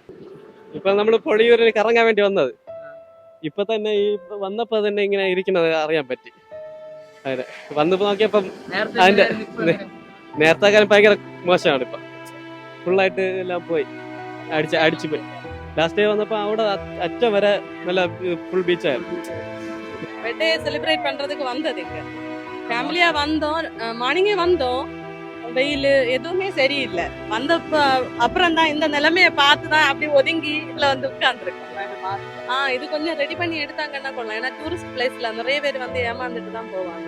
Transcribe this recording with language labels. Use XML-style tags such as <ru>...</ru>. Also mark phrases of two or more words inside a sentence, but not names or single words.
<ml>ഇപ്പൊ നമ്മൾ പൊടിയൂരിൽ കറങ്ങാൻ വേണ്ടി വന്നത്, ഇപ്പൊ തന്നെ ഈ വന്നപ്പോ തന്നെ ഇങ്ങനെ ഇരിക്കുന്നത് അറിയാൻ പറ്റി. അതെ, വന്നപ്പോ നോക്കിയപ്പം അതിന്റെ നേരത്തെ കാലം ഭയങ്കര മോശമാണ്. ഇപ്പൊ ഫുള്ളായിട്ട് എല്ലാം പോയി, അടിച്ചു പോയി.</ml> <en>last day</en> <ml>വന്നപ്പോ അവിടെ അറ്റം വരെ നല്ല ഫുൾ ബീച്ചായിരുന്നു.</ml> <en>birthday celebrate</en> <ta>பண்றதுக்கு வந்ததுங்க ஃபேமிலியா வந்தோம். மார்னிங்கே வந்தோம். வெயில் எதுவுமே சரியில்லை. வந்தப்ப அப்புறம் தான் இந்த நிலைமையை பார்த்து தான் அப்படி ஒதுங்கி இதுல வந்து உட்கார்ந்துருக்கோம். இது கொஞ்சம் ரெடி பண்ணி எடுத்தாங்கன்னா கொள்ளலாம். ஏன்னா டூரிஸ்ட் பிளேஸ்ல நிறைய பேர் வந்து ஏமாந்துட்டு தான் போவாங்க.</ta>